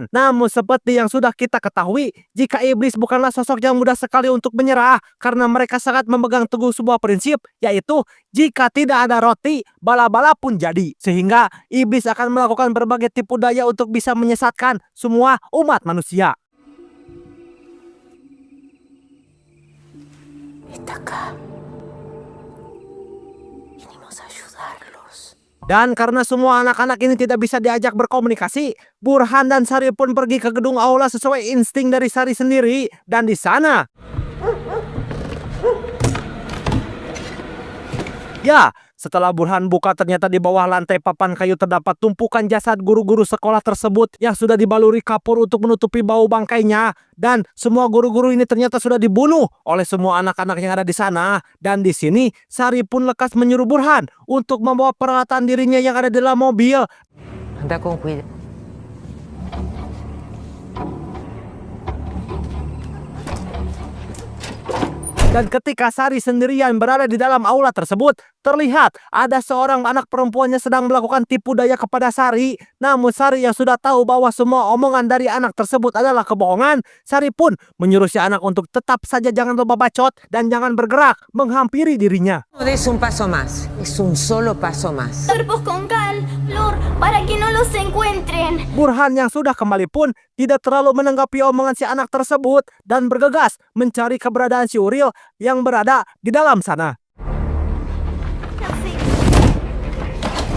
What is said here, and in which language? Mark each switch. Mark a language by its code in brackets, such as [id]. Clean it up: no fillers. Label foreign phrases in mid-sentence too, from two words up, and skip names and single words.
[id] Namun seperti yang sudah kita ketahui, jika iblis bukanlah sosok yang mudah sekali untuk menyerah karena mereka sangat memegang teguh sebuah prinsip, yaitu jika tidak ada roti, bala-bala pun jadi. Sehingga iblis akan melakukan berbagai tipu daya untuk bisa menyesatkan semua umat manusia. [es] Está acá. Venimos a ayudarlos. [id] Dan karena semua anak-anak ini tidak bisa diajak berkomunikasi, Burhan dan Sari pun pergi ke gedung aula sesuai insting dari Sari sendiri. Dan di sana, ya, setelah Burhan buka ternyata di bawah lantai papan kayu terdapat tumpukan jasad guru-guru sekolah tersebut yang sudah dibaluri kapur untuk menutupi bau bangkainya. Dan semua guru-guru ini ternyata sudah dibunuh oleh semua anak-anak yang ada di sana. Dan di sini Sari pun lekas menyuruh Burhan untuk membawa peralatan dirinya yang ada di dalam mobil. [es] Anda con cuidado. [id] Dan ketika Sari sendirian berada di dalam aula tersebut, terlihat ada seorang anak perempuannya sedang melakukan tipu daya kepada Sari. Namun Sari yang sudah tahu bahwa semua omongan dari anak tersebut adalah kebohongan, Sari pun menyuruh si anak untuk tetap saja jangan lupa bacot dan jangan bergerak menghampiri dirinya. [es] No des un paso más, es un solo paso más. Cuerpos con cal, Flor, para que no los encuentren. [id] Burhan yang sudah kembali pun tidak terlalu menanggapi omongan si anak tersebut dan bergegas mencari keberadaan si Uriel yang berada di dalam sana.